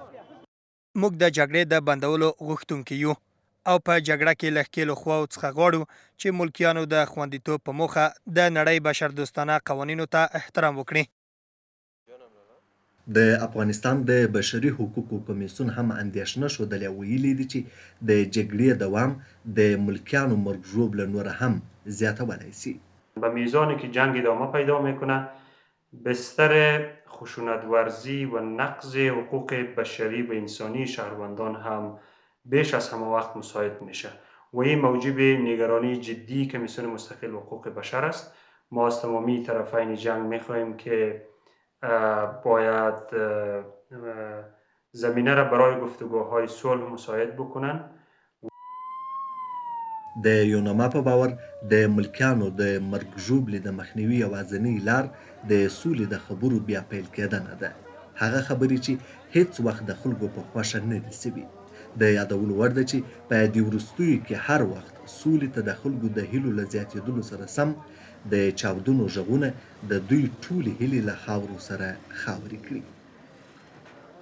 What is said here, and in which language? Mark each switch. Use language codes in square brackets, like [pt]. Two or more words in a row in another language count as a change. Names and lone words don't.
[ps] موږ د جګړې د بندولو غوښتونکي یو او په جګړه کې له ښکېلو خواو څخه غواړو چې ملکیانو د خوندیتوب په موخه د نړۍ بشردوستانه قوانینو ته احترام وکړي. د افغانستان د بشري حقوقو کمیسیون هم اندېښنه ښودلې او ویلي دي چې د جګړې دوام د ملکیانو مرګ ژوبله نوره هم زیاتولی شي. [fa] به میزانی که جنگ ادامه پیدا میکنه بستر خشونت ورزی و نقض حقوق بشری و انسانی شهروندان هم بیش از همه وقت مساعد میشه و این موجب نگرانی جدی کمیسیون مستقل حقوق بشر است. ما از تمامی طرفین جنگ میخواهیم که باید زمینه را برای گفتگوهای صلح مساعد بکنن. [ps] د یونما په باور د ملکیانو د مرګ ژوبلې د مخنیوي یوازینۍ لار د سولې د خبرو بیا پیل کېدنه ده. هغه خبرې چې هیڅ وخت د خلکو په خوښه نه دي سوي. د یادولو وړ ده چې په دې وروستیو کې هر وخت سولې ته د خلکو د هیلو له زیاتېدلو سره سم د چاودنو غږونه د دوی ټولې هیلې له خاورو سره خاورې کړي.